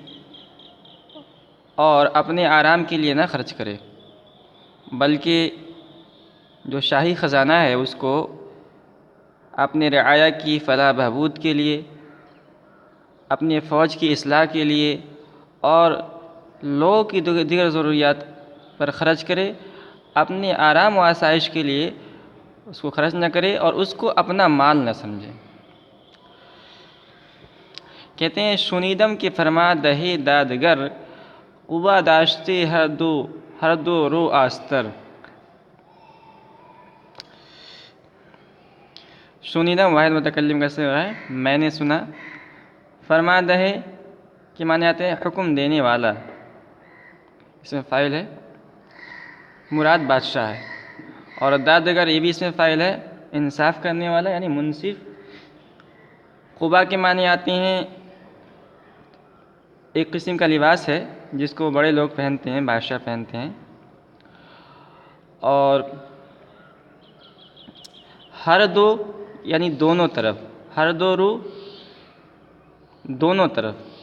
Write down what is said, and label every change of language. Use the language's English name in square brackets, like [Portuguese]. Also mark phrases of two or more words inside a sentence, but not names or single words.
[Urdu] اور اپنے آرام کے لیے نہ خرچ کرے، بلکہ جو شاہی خزانہ ہے اس کو اپنے رعایا کی فلاح بہبود کے لیے، اپنے فوج کی اصلاح کے لیے اور لوگوں کی دیگر ضروریات پر خرچ کرے، اپنے آرام و آسائش کے لیے اس کو خرچ نہ کرے اور اس کو اپنا مال نہ سمجھے۔ کہتے ہیں [Persian] شنیدم کے فرما دہے دادگر، قبا داشتے ہر دو رو آستر۔ [Urdu] شنیدم واحد متکلم کا صیغہ ہے، میں نے سنا۔ [Persian] فرما دہے [Urdu] کے معنی آتے ہیں حکم دینے والا، اس میں فاعل ہے، مراد بادشاہ ہے، اور دادگر یہ بھی اس میں فاعل ہے، انصاف کرنے والا یعنی منصف۔ قبا کے معنی آتے ہیں ایک قسم کا لباس ہے جس کو بڑے لوگ پہنتے ہیں، بادشاہ پہنتے ہیں، اور [Persian] ہر دو [Urdu] یعنی دونوں طرف، [Persian] ہر دو رو [Urdu] دونوں طرف۔